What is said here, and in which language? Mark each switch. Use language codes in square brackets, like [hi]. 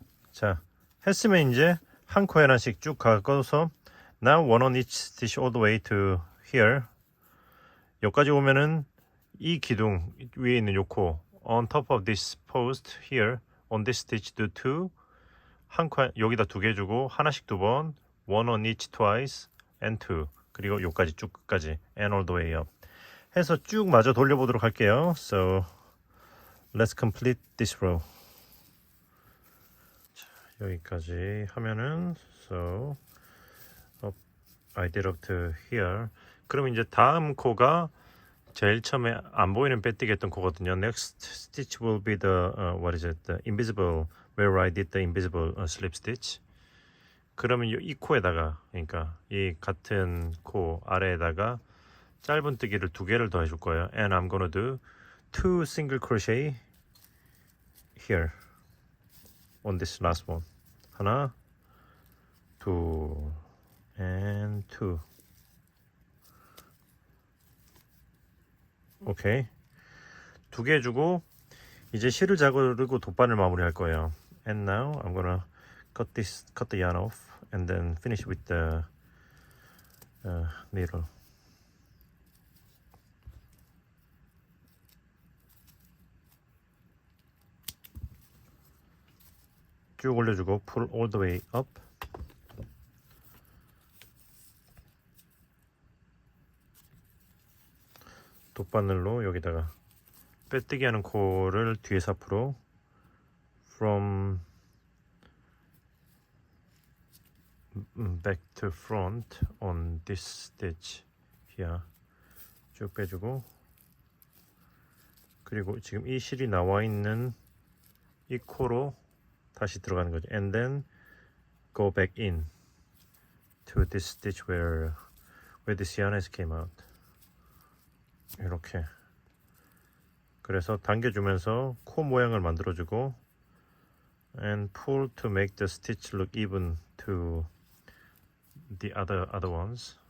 [ko] 자, 했으면 이제 한 코에 하나씩 쭉 가꿔서 [en] Now one on each stitch all the way to here. [ko] 여기까지 오면은 이 기둥 위에 있는 요 코 [en] on top of this post here on this stitch do two. [ko] 한 코 여기다 두 개 주고 하나씩 두 번 [en] one on each twice and two. [ko] 그리고 요까지 쭉 끝까지 [en] and all the way up. [ko] 해서 쭉 마저 돌려보도록 할게요. [en] So let's complete this row. [ko] 자, 여기까지 하면은 [en] so I did up to here. [ko] 그럼 이제 다음 코가 제일 처음에 안 보이는 빼뜨기 했던 코거든요. [en] Next stitch will be the what is it? The invisible where I did the invisible slip stitch. [ko] 그러면 이 코에다가 그러니까 이 같은 코 아래에다가 짧은 뜨기를 두 개를 더 해줄 거예요. [en] And I'm gonna do two single crochet here on this last one. [ko] 하나, 둘, [en] and two. [ko] 오케이. 두 개 주고 이제 실을 자르고 돗바늘 마무리할 거예요. [en] And now I'm gonna cut the yarn off and then finish with the needle. [ko] 쭉 올려주고 [en] pull all the way up. [ko] 돗바늘로 여기다가 빼뜨기 하는 코를 뒤에서 앞으로 [en] from back to front on this stitch here [ko] 쭉 빼주고 그리고 지금 이 실이 나와 있는 이 코로 다시 들어가는 거죠. [en] And then go back in to this stitch where this yarn has came out. [ko] 이렇게 그래서 당겨주면서 코 모양을 만들어주고 [en] and pull to make the stitch look even to the other ones.